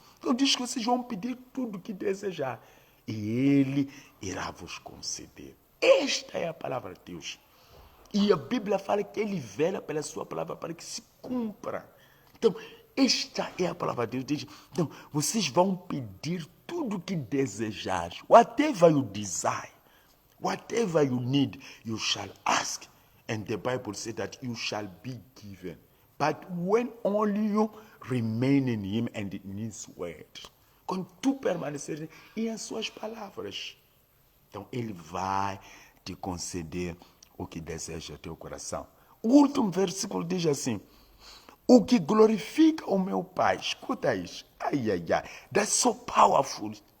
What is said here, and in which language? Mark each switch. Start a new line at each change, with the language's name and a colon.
Portuguese: Então diz que vocês vão pedir tudo o que desejar. E ele irá vos conceder. Esta é a palavra de Deus. E a Bíblia fala que ele vela pela sua palavra para que se cumpra. Então, Esta é a palavra de Deus. Então, vocês vão pedir tudo o que desejar.
English: Whatever you desire, whatever you need, you shall ask. And the Bible says that you shall be given. But when only you remain in Him and in His word.
Portuguese: Quando tu permanecer em suas palavras. Então, Ele vai te conceder o que deseja o teu coração. O último versículo diz assim: o que glorifica o meu Pai. Escuta isso. Ai, ai, ai.
English: That's so powerful.